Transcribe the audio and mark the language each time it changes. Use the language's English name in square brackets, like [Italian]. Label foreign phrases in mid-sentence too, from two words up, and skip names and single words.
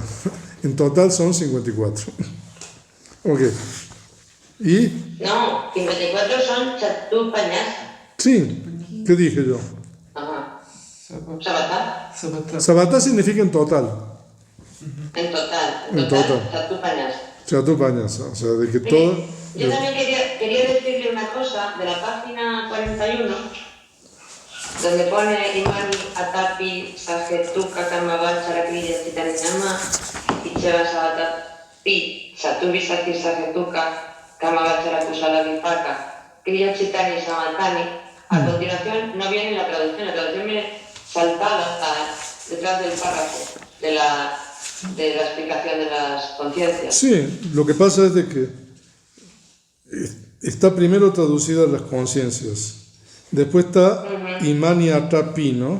[Spanish] En total son 54. Ok. Y. No, 54 son [Pali] chatú pañasa. [Spanish] Sí. ¿Qué dije yo? Ajá. [Pali] Sabata. Sabata. Sabata. [Spanish] Sabata significa en total. En total. En total. [Pali] Chatú pañasa. Chatu pañasa. [Spanish] O sea, de que Mire, todo. yo también quería decirle una cosa de la página 41, donde pone [Pali] Imani Atapi Sajetuka Kamabachara Kriya Chitaninama y Cheva Sabata Pi Satubi Sati Sajetuka Kamabachara Kusala Vipaka Kriya Chitani Samatani. [Spanish] A continuación no viene la traducción viene saltada detrás del párrafo de la explicación de las conciencias. Sí, lo que pasa es de que está primero traducida las conciencias, después está [Pali] Imani Atapi, [Spanish] ¿no?